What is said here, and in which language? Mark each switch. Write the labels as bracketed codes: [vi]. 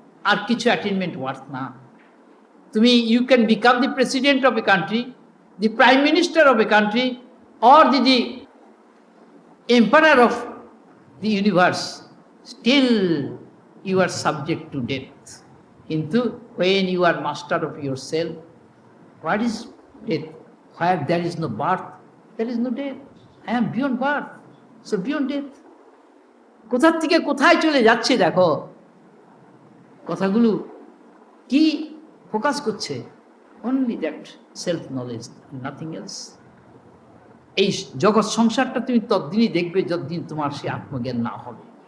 [bn] আর কিছু attainment worth না। তুমি [en] You can become the president of a country, the prime minister of a country, or the empire of the universe, still you are subject to death. কিন্তু when you are master of yourself, what is death? Where there is no birth, there is no death. I am beyond birth, so beyond death. [bn] কোথার থেকে কোথায় চলে যাচ্ছে দেখো, কথাগুলো কি focus করছে, [en] Only that self knowledge, nothing else. [bn] এই জগৎ সংসারটা তুমি ততদিনই দেখবে যতদিন তোমার সে আত্মজ্ঞান না হবে।